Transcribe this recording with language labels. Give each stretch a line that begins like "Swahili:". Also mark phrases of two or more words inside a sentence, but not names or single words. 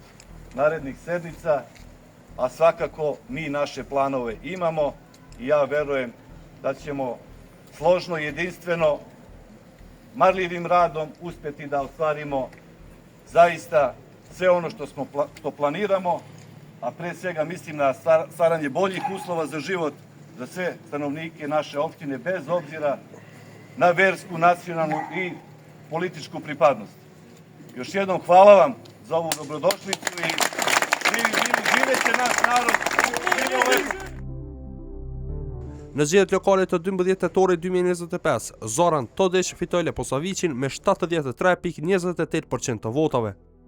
Serbian: narednih sednica, a svakako mi naše planove imamo i ja verujem da ćemo složno i jedinstveno, marljivim radom uspjeti da ostvarimo zaista sve ono što planiramo, a pre svega mislim na stvaranje boljih uslova za život za sve stanovnike naše opštine, bez obzira na versku, nacionalnu i političku pripadnost. Još jednom hvala vam za ovu dobrodošlicu i živeće naš narod.
Albanian: Në zgjedhjet lokale të 12 tetorit 2025, Zoran Todić fitoi Leposaviçin me 73.28% të votave.